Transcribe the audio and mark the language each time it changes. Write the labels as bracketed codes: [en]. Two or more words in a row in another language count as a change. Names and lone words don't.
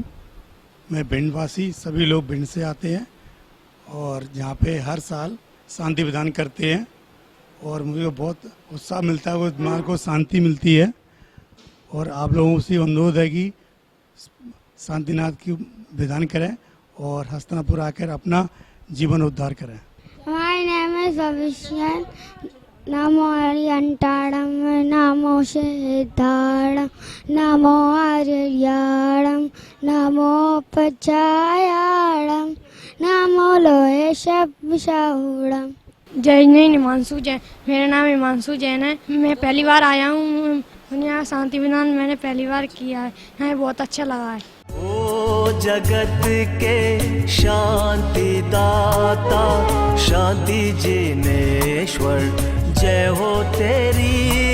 [hi] मैं भिंड वासी, सभी लोग भिंड से आते हैं और यहाँ पे हर साल शांति विधान करते हैं और मुझे बहुत उत्साह मिलता है, वो दिमाग को शांति मिलती है। और आप लोगों से अनुरोध है कि शांतिनाथ की विधान करें और हस्तिनापुर आकर अपना जीवन उद्धार करें। [en] My name is Abhishek. Namo Aryantaram, Namo Siddharam, Namo Aryaram, Namo Pachayaram, Namo Loeshabshahuram। [hi] जय जैन हिमांशु जैन। मेरा नाम हिमांशु जैन है। मैं पहली बार आया हूँ यहाँ शांति विधान, मैंने पहली बार किया है। यहाँ बहुत अच्छा लगा है। ओ जगत के शांति दाता, शांति जिनेश्वर, जय हो तेरी